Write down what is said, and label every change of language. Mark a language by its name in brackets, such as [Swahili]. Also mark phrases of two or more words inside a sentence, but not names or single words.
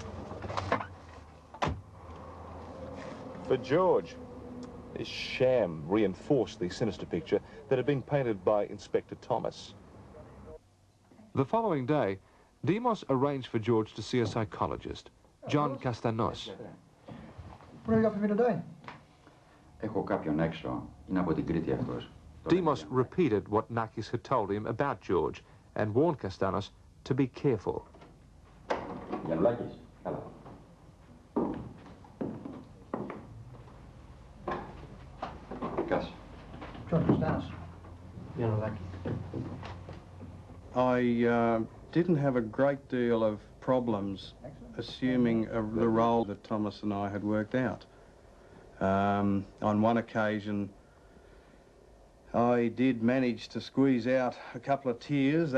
[English] For George, this sham reinforced the sinister picture that had been painted by Inspector Thomas. The following day, Demos arranged for George to see a psychologist, John Castanos. What do you got for me today? [Greek] Έχω κάποιον έξω. Είναι από την Κρήτη αυτός. [English] Demos repeated what Nakis had told him about George and warned Castanos to be careful. [Greek] Γιαννουλάκης, έλα. Κάτσε. [English] John Costanus. I didn't have a great deal of problems assuming the role that Thomas and I had worked out. On one occasion, I did manage to squeeze out a couple of tears.